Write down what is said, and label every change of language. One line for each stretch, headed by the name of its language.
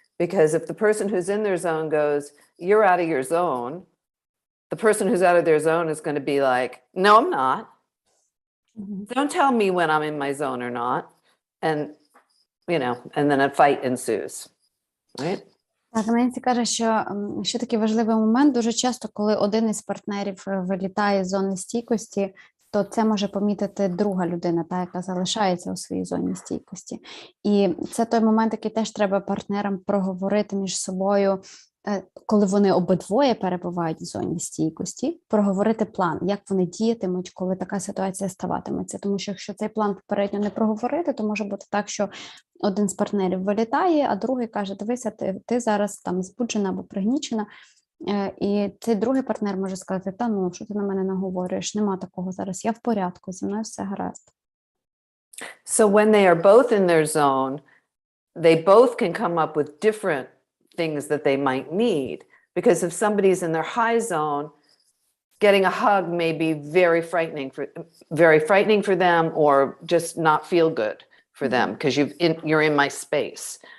English: Because if the person who's in their zone goes, you're out of your zone, the person who's out of their zone is going to be like, no, I'm not. Don't tell me when I'm in my zone or not. And, and then a fight ensues, right?
Ukrainian: Так, Ненсі каже, що ще такий важливий момент, дуже часто, коли один із партнерів вилітає з зони стійкості, то це може помітити друга людина, та, яка залишається у своїй зоні стійкості. І це той момент, який теж треба партнерам проговорити між собою, коли вони обидвоє перебувають в зоні стійкості, проговорити план, як вони діятимуть, коли така ситуація ставатиметься. Тому що якщо цей план попередньо не проговорити, то може бути так, що один з партнерів вилітає, а другий каже, дивися, ти зараз там збуджена або пригнічена, і цей другий партнер може сказати, та ну, що ти на мене наговорюєш, нема такого зараз, я в порядку, зі мною все гаразд.
English: So when they are both in their zone, they both can come up with different things that they might need, because if somebody's in their high zone, getting a hug may be very frightening for them, or just not feel good for them, because you're in my space.